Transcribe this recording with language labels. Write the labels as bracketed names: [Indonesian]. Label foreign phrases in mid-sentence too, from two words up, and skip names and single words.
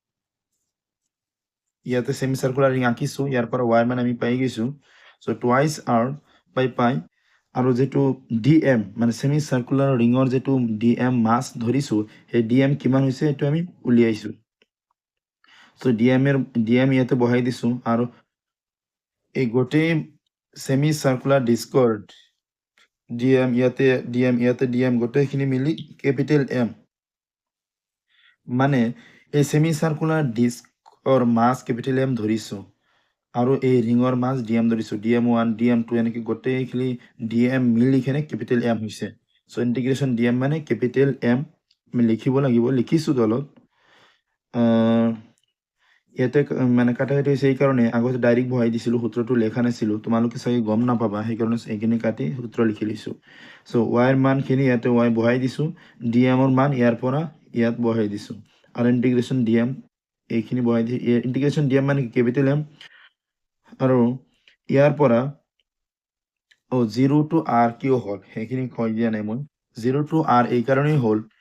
[Assamese] ইয়াতে [English] semi circular ring [Assamese] আঁকিছো ইয়াৰ পৰা ওয়ার মান আমি পাই গৈছো [English] so twice r by pi [Assamese] আৰু যেটো dm মানে [English] semi circular [Assamese] ৰিঙৰ যেটো dm মাস ধৰিছো সেই dm কিমান হৈছে এটো আমি উলিয়াইছো সো dm ইয়াতে বহাই দিছো আৰু এই গোটেই [English] semi circular [Assamese] ডিস্কৰ dm ইয়াতে dm গোটেইখিনি মিলি [English] capital m [Assamese] মানে এই [English] semi circular [Assamese] ডিস্কৰ মাস [English] capital m [Assamese] ধৰিছো আৰু এই ৰিঙৰ মাস dm ধৰিছো dm 1 dm 2 এনেকে গোটেইখিনি dm মিলি কিনে ক্যাপিটাল m হৈছে [English] so integration dm [Assamese] মানে [English] capital m [Assamese] আমি লিখিব লাগিব লিখিছো দলত ইয়াতে মানে কাটাকাটি হৈছে এই কাৰণে আগতে ডাইৰেক্ট বহাই দিছিলো সূত্ৰটো লেখা নাছিলো তোমালোকে চাগে গম নাপাবা সেই কাৰণে এইখিনি কাটি সূত্ৰ লিখি লৈছো সো y ৰ মানখিনি ইয়াতে y বহাই দিছো dm ৰ মান ইয়াৰ পৰা ইয়াত বহাই দিছো আৰু ইন্টিগ্রেশন dm এইখিনি বহাই দি ইন্টিগ্ৰেশ্যন দিয়া মানে [English] capital M [Assamese] আৰু ইয়াৰ পৰা 0 to r কিয় হ'ল সেইখিনি কৈ দিয়া নাই মই 0 to r এই কাৰণেই হ'ল